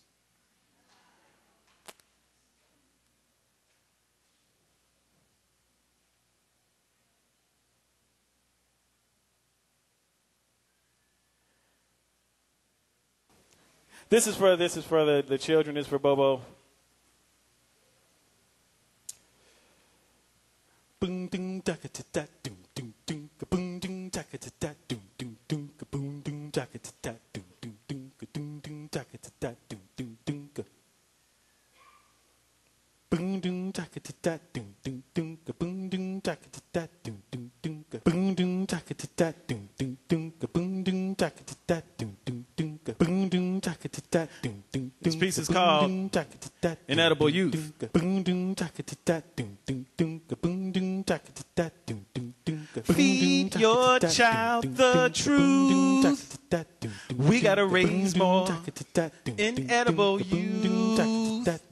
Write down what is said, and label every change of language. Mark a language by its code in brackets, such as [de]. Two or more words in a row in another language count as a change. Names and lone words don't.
[en] This is for the children. This is for Bobo. Boom ding daka ta da doom doom doom ka boom ding daka ta da doom doom doom ka boom ding daka ta da doom doom doom ka doom ding daka ta da doom doom doom ka boom ding daka ta da doom doom doom ka boom ding daka ta da doom doom doom ka boom ding daka ta da doom doom doom ka boom ding daka ta da doom doom doom ka boom ding daka ta da doom doom. This piece is called Inedible Youth. Feed your child the truth. We gotta raise more inedible youth.